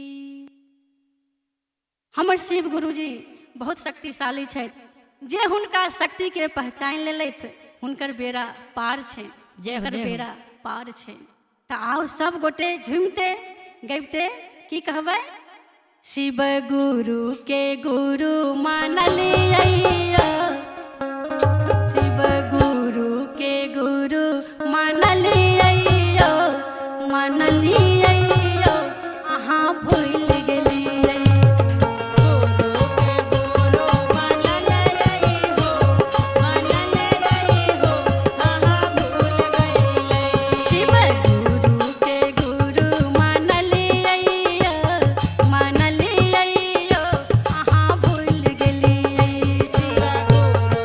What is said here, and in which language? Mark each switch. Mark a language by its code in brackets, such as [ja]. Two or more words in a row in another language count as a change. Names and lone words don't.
[mai] हमर शिव गुरुजी बहुत शक्तिशाली छथि। जे हुनका शक्ति के पहचान लेलथि हुनकर बेड़ा पार छै। जय हो, हुनकर जय हो। बेड़ा पार छै। तो आओ सब गोटे झूमते गबते की कहबै। शिव गुरु के गुरु मानलिए, शिव गुरु के गुरु मानलिए अहाँ भूल गेलिए। गुरु के गुरु मानल रही हो, अहाँ भूल गइले। शिव गुरु के गुरु मानलिए अहाँ भूल गेलिए। शिव गुरु